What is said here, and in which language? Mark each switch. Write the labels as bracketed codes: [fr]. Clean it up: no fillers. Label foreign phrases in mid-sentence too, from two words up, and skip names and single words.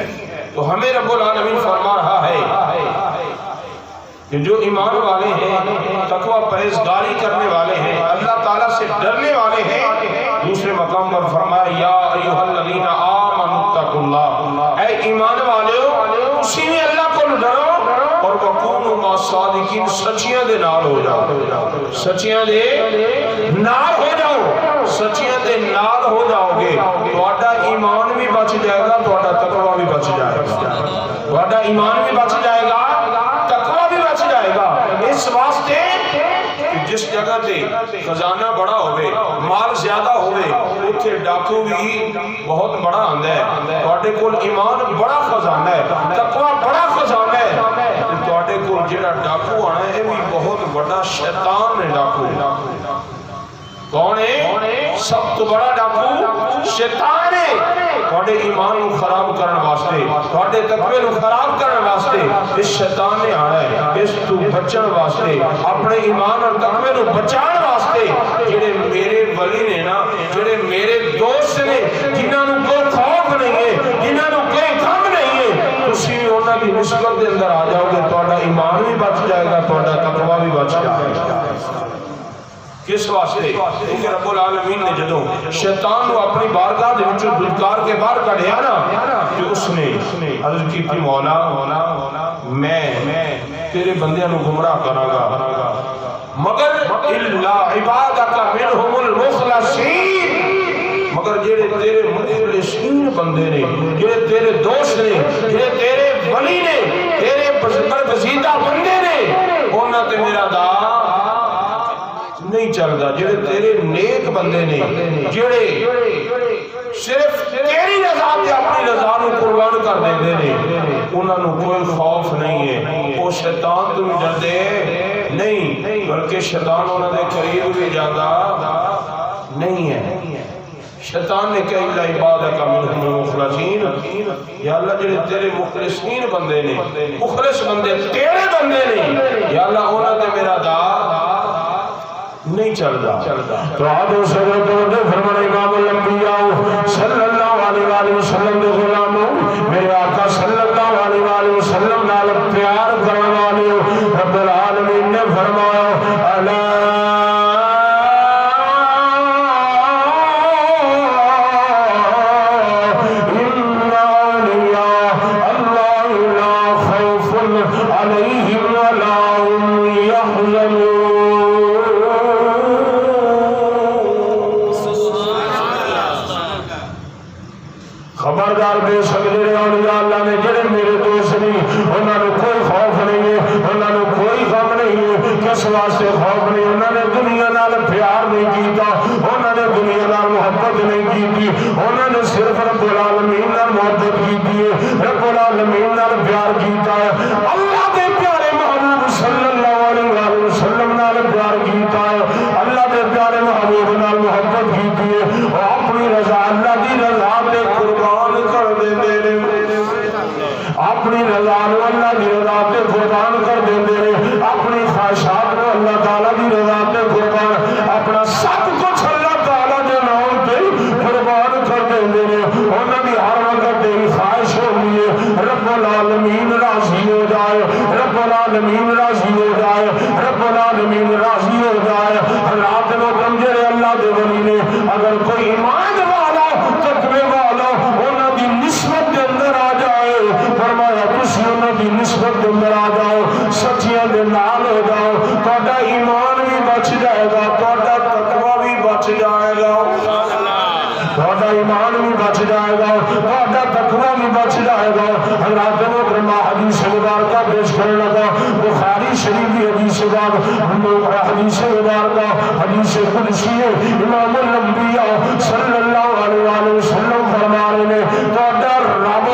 [ur] تو ہمیں رب العالمین فرما رہا ہے کہ جو ایمان والے ہیں، تقوی پرہیزگاری کرنے والے ہیں، اللہ تعالیٰ سے ڈرنے [pa] والے ہیں، دوسرے مقام پر فرمایا [ar] یا ایھا الذین آمنوا اتقوا اللہ، [pa] اے ایمان والو اسی میں اللہ کو ڈرو اور [ar] وکونوا مع الصادقین، [pa] سچیاں دے نال ہو جاؤ، سچیاں دے نال ہو جاؤ، سچیاں دے نال ہو جاؤ گے، تہاڈا ایمان بھی بچ جائے گا، تہاڈا تقوی بھی بچ جائے گا، تہاڈا ایمان بھی بچ جائے گا، تقوی بھی بچ جائے گا۔ اس واسطے کہ جس جگہ تے خزانہ بڑا ہوئے، مال زیادہ ہوئے، اتھے ڈاکو بھی بہت بڑا آندا ہے، تہاڈے کول ایمان بڑا خزانہ ہے، تقوی بڑا خزانہ ہے، تہاڈے کول جڑا ڈاکو آنا ہے بھی بہت بڑا شیطان ہے۔ ڈاکو کون ہے؟ سب تو بڑا ڈاکو شیطان ہے، تہاڈے ایمان کو خراب کرنے واسطے، تہاڈے تقوی کو خراب کرنے واسطے اس شیطان نے آنا ہے، اس تو بچن واسطے، اپنے ایمان اور تقوی کو بچان واسطے۔ جڑے میرے ولی نے نا، جڑے میرے دوست نے، جنہاں نوں کوئی خوف نہیں ہے، جنہاں نوں کوئی غم نہیں ہے، تسی انہاں دی نسبت دے اندر آ جاؤ گے، تہاڈا ایمان بھی بچ جائے گا، تہاڈا تقوی بھی بچ جائے گا۔ کس واسطے؟ کیونکہ رب العالمین نے جدوں شیطان کو اپنی بارگاہ دے وچوں دھتکار کے باہر کڈھیا نا، کہ اس نے عرض کی تھی مولا میں تیرے بندیاں نو گمراہ کراں گا، مگر [ar] الا عبادک منہم المخلصین، [pa] مگر جڑے تیرے مخلصین بندے نے، جڑے تیرے دوست نے، جڑے تیرے ولی نے، تیرے برگزیدہ بندے نے، انہاں تے میرا دا نہیں چلدا، جڑے تیرے نیک بندے نے، جڑے صرف تیری رضا تے اپنی رضا نو قربان کر دیندے نے، انہاں نو کوئی خوف نہیں ہے، وہ شیطان تو ڈردے نہیں، بلکہ شیطان انہاں دے قریب بھی جاتا نہیں ہے۔ شیطان نے کہا [ar] الا عبادک منہم المخلصین، [pa] یا اللہ جڑے تیرے مخلصین بندے نے، مخلص بندے تیرے بندے نے، یا اللہ انہاں تے میرا دا نہیں چلتا۔ تو آدھو سجد دے فرمان امام الانبیاء [ar] صلی اللہ علیہ وآلہ وسلم [pa] دے غلاموں، میرے آقا [ar] صلی اللہ علیہ وآلہ وسلم [pa] نال پیار کرنے والے، رب العالمین نے فرمایا [ar] الا ان اولیاء اللہ لا خوف علیہم ولا هم يحزنون۔ [pa] خبردار بے شک جڑے اولیاء اللہ نے، جڑے میرے دوست نے، انہاں نے کوئی خوف نہیں ہے، انہاں نے کوئی غم نہیں ہے۔ کس واسطے خوف نہیں؟ انہاں نے دنیا نال پیار نہیں کیتا، انہاں نے دنیا نال محبت نہیں کیتی، انہاں نے صرف رب العالمین نال محبت کیتی ہے، رب العالمین نال پیار کیتا ہے، اللہ دے پیارے محبوب [ar] صلی اللہ علیہ وآلہ وسلم [pa] نال پیار کیتا ہے، اللہ دے پیارے محبوب نال محبت کیتی ہے، اور اپنی رضا اللہ دی رضا تے قربان کر دیندے نے، اپنی رضا نو اللہ دی رضا تے قربان کر دیندے نے، اپنی خواہشات نو اللہ تعالیٰ دی رضا تے قربان، اپنا سب کچھ اللہ تعالیٰ دے نام تے قربان کر دیندے نے۔ انہاں دی ہر وقت تیری خواہش ہوندی ہے رب العالمین راضی ہو جائے، رب العالمین راضی ہو جائے، رب العالمین راضی ہو جائے۔ رات نو جڑے اللہ دے ولی نے، اگر کوئی ایمان والا تقوی والا انہاں دی نسبت دے اندر آ جائے، فرمایا تسی انہاں دی نسبت دے اندر آ جاؤ، سچیاں دے نال ہو جاؤ، تہاڈا ایمان بھی بچ جائے گا، تہاڈا تقوی بھی بچ جائے گا، تہاڈا ایمان بھی بچ جائے گا، تہاڈا تقوی بھی بچ جائے گا۔ [ur] حضرات محترمہ حدیث مبارکہ پیش کرنے لگا، بخاری شریف کی حدیث مبارکہ، حدیث مبارکہ حدیث قدسی ہے، امام الانبیاء [ar] صلی اللہ علیہ وآلہ وسلم [ur] فرما رہے ہیں تہاڈا رب